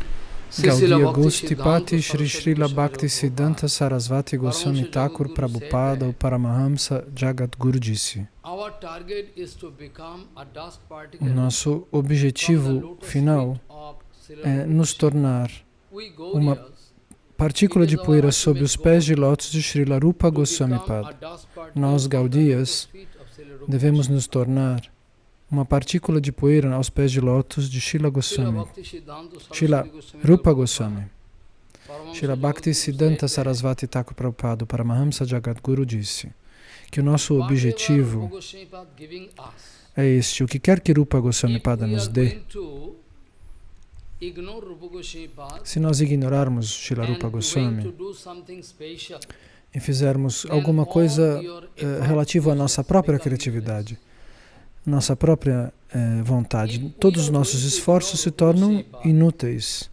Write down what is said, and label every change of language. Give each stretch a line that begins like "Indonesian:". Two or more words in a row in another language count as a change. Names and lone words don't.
Portuguese: Gaudiya Goshtipati Shri Srila Bhaktisiddhanta Sarasvati Goswami Thakur Prabhupada, o Paramahamsa Jagadguru disse: o nosso objetivo final é nos tornar uma partícula de poeira sob os pés de lótus de Srila Rupa Goswami Pada. Nós, Gaudiyas, devemos nos tornar uma partícula de poeira aos pés de lótus de Srila Goswami, Srila Rupa Goswami. Srila Bhaktisiddhanta Sarasvati Thakur Prabhupada, o Paramahamsa Jagadguru, disse que o nosso objetivo é este: o que quer que Rupa Goswami Pada nos dê, se nós ignorarmos Srila Rupa Goswami e fizermos alguma coisa relativa à nossa própria criatividade, nossa própria vontade, todos os nossos esforços se tornam inúteis.